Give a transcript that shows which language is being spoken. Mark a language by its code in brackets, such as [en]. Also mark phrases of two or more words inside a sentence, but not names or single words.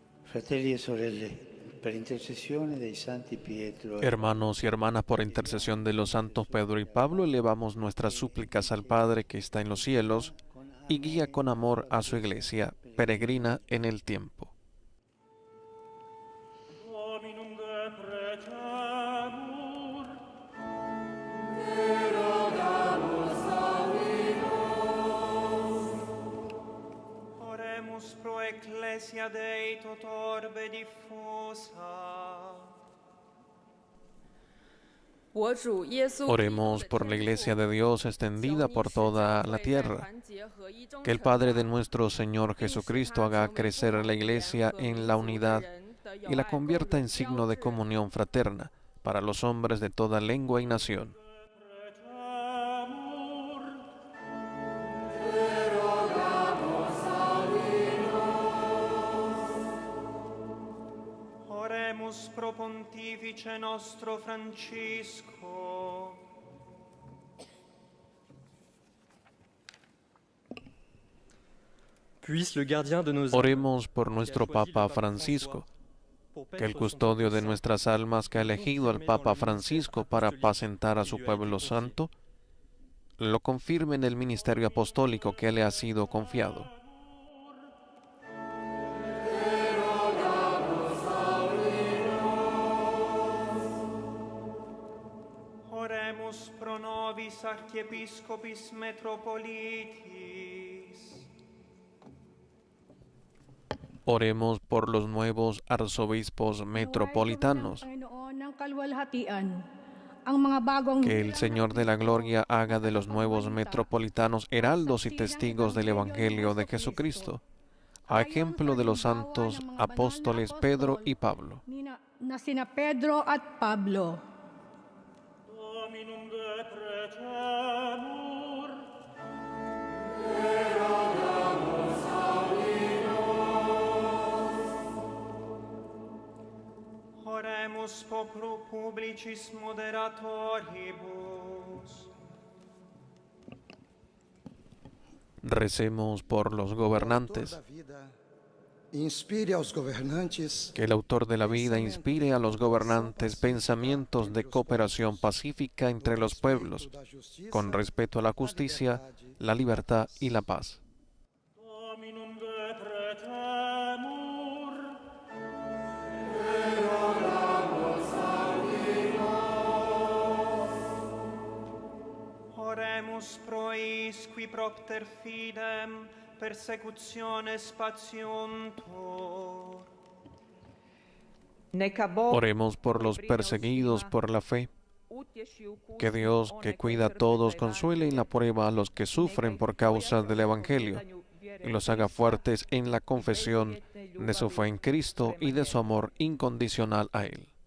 [it] Fratelli e sorelle, per intercessione dei santi Pietro e [es] Hermanos y hermanas, por intercesión de los santos Pedro y Pablo, elevamos nuestras súplicas al Padre que está en los cielos y guía con amor a su iglesia, peregrina en el tiempo. [la] Dominum deprecamur, Oremus pro ecclesia Dei tot orbe diffusa. [es] Oremos por la iglesia de Dios extendida por toda la tierra. Que el Padre de nuestro Señor Jesucristo haga crecer la iglesia en la unidad y la convierta en signo de comunión fraterna para los hombres de toda lengua y nación. [la] Oremus pro Pontifice nostro Francisco. [fr] Puisse le gardien de nos [es] Oremos por nuestro Papa Francisco, que el custodio de nuestras almas que ha elegido al Papa Francisco para apacentar a su pueblo santo, lo confirme en el ministerio apostólico que le ha sido confiado. [la] Oremus pro nobis archiepiscopis metropolitis. [es] Oremos por los nuevos arzobispos metropolitanos. Que el Señor de la Gloria haga de los nuevos metropolitanos heraldos y testigos del Evangelio de Jesucristo, a ejemplo de los santos apóstoles Pedro y Pablo. [la] Dominum deprecamur, Oremus pro publicis moderatoribus. [es] Recemos por los gobernantes. [pt] Inspire aos governantes [es] Que el autor de la vida inspire a los gobernantes pensamientos de cooperación pacífica entre los pueblos, con respeto a la justicia, la libertad y la paz. [la] Dominum deprecamur, Oremus pro isqui propter fidem persecutiones patiuntur. [es] Oremos por los perseguidos por la fe. Que Dios, que cuida a todos, consuele en la prueba a los que sufren por causa del Evangelio y los haga fuertes en la confesión de su fe en Cristo y de su amor incondicional a Él.